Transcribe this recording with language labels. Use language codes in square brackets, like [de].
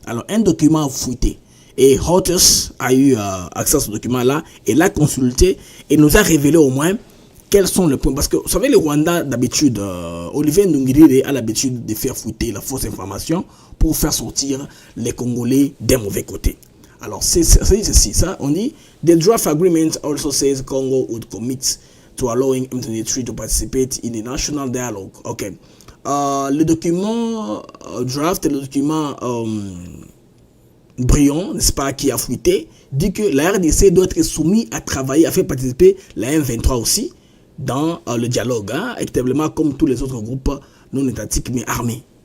[fr] Alors, un document a fuité. Et Reuters a eu accès à ce document-là et l'a consulté et nous a révélé au moins quels sont les points. Parce que, vous savez, le Rwanda, d'habitude, Olivier Ndungirire a l'habitude de faire fuiter la fausse information pour faire sortir les Congolais d'un mauvais côté. Alors, c'est ceci, ça, on dit, [en] the draft agreement also says Congo would commit to allowing M23 to participate in the national dialogue. Ok. [fr] Le document draft, le document brillant, n'est-ce pas, qui a fuité, dit que la RDC doit être soumise à travailler, à faire participer la M23 aussi dans le dialogue, hein, établement comme tous les autres groupes non étatiques mais armés.